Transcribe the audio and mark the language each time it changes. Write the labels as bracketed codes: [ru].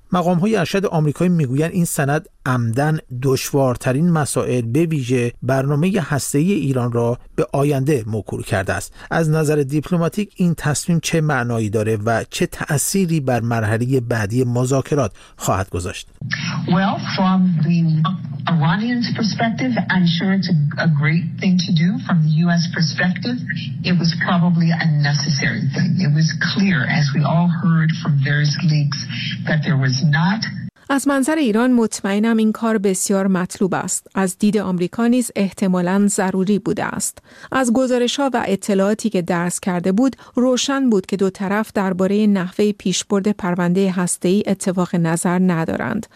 [fa] مقام‌های ارشد آمریکایی می‌گویند این سند عمدن دشوارترین مسائل به ویژه برنامه هسته‌ای ایران را به آینده موکول کرده است. از نظر دیپلماتیک این تصمیم چه معنایی دارد و چه تأثیری بر مرحله بعدی مذاکرات خواهد گذاشت؟ [en] Well, from the Iranian's perspective, I'm sure it's a great thing to do. From the US perspective, it was probably a necessary thing. It was clear, as we all heard from various leaks, that there was not. [fa] از منظر ایران مطمئنم این کار بسیار مطلوب است. از دید آمریکا نیز احتمالاً ضروری بوده است. از گزارش‌ها و اطلاعاتی که درس کرده بود، روشن بود که دو طرف درباره نحوه پیشبرد پرونده هسته‌ای اتفاق نظر ندارند.